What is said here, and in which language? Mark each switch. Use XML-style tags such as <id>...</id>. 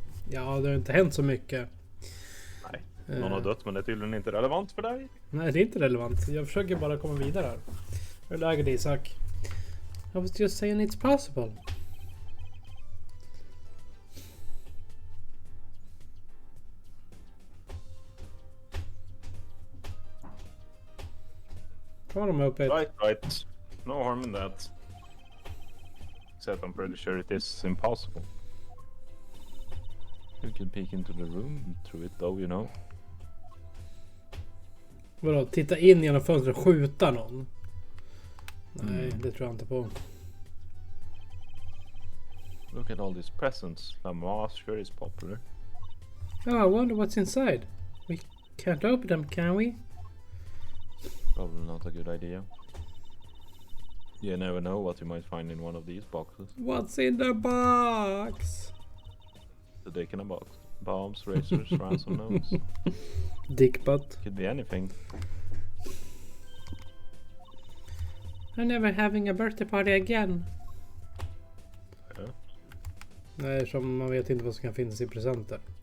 <sv>Ja, det har inte hänt så mycket. Nej, någon har dött, men det är tydligen inte relevant för dig. Nej, det är inte relevant. Jag försöker bara komma vidare här. Hur är läget, Isak?</sv> <en>I was just saying it's possible.</en> <sv>Ta dem upp ett.</sv> <en>Right. No harm in that. Except I'm pretty sure it is impossible. You can peek into the room through it though, you know.</en> <sv>Vadå, titta in genom fönstret och skjuta någon? Nej, det tror jag inte på.</sv> <en>Look at all these presents. Lamoise sure is popular. Oh, I wonder what's inside. We can't open them, can we? Probably not a good idea. You never know what you might find in one of these boxes. What's in the box? The dick in a box. Bombs, razors, ransom notes. Dick butt. Could be anything. I'm never having a birthday party again. Yeah.</en> <sv>Nej, som man vet inte vad som kan finnas i presenter.</sv>